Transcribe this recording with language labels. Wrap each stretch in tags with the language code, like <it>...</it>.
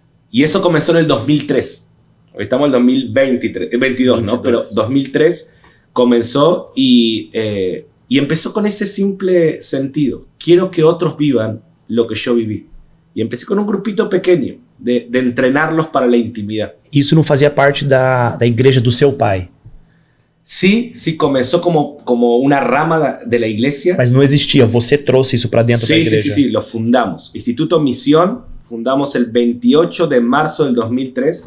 <es>Y eso comenzó en el 2003. Hoy estamos en el 2022, ¿no? Pero 2003 comenzó y empezó con ese simple sentido. Quiero que otros vivan lo que yo viví. Y empecé con un grupito pequeño de entrenarlos para la intimidad.</es> <pt>Isso não fazia parte da igreja do seu pai?</pt> <es>Sí, comenzó como una rama de la iglesia.</es> <pt>Mas não existia, você trouxe isso para dentro da igreja?</pt> <es>Sí, lo fundamos. Instituto Misión, fundamos el 28 de marzo del 2003.</es>